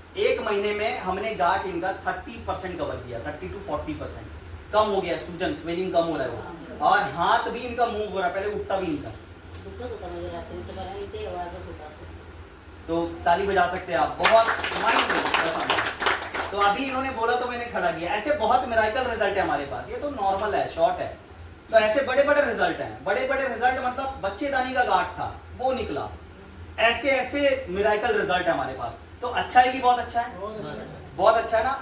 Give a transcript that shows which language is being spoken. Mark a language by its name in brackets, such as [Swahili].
[Hindi] 1 महीने में हमने गाठ इनका 30% कवर किया, 30 to 40% कम हो गया. सूजन स्वेलिंग कम हो रहा है और हाथ भी इनका मूव हो रहा है. पहले उठता भी इनका [Marathi] दुखत होता म्हणजे रात्रीचं मला इथे वाजत होता. [Hindi] तो ताली बजा सकते हैं आप. बहुत तो अभी इन्होंने बोला तो मैंने खड़ा किया. ऐसे बहुत मिराकल रिजल्ट है हमारे पास. ये तो नॉर्मल है, शॉर्ट है. तो ऐसे बड़े बड़े रिजल्ट हैं. बड़े बड़े रिजल्ट मतलब बच्चेदानी का गांठ था वो निकला. ऐसे ऐसे मिराकल रिजल्ट है हमारे पास. तो अच्छा है कि बहुत अच्छा है? बहुत अच्छा है ना.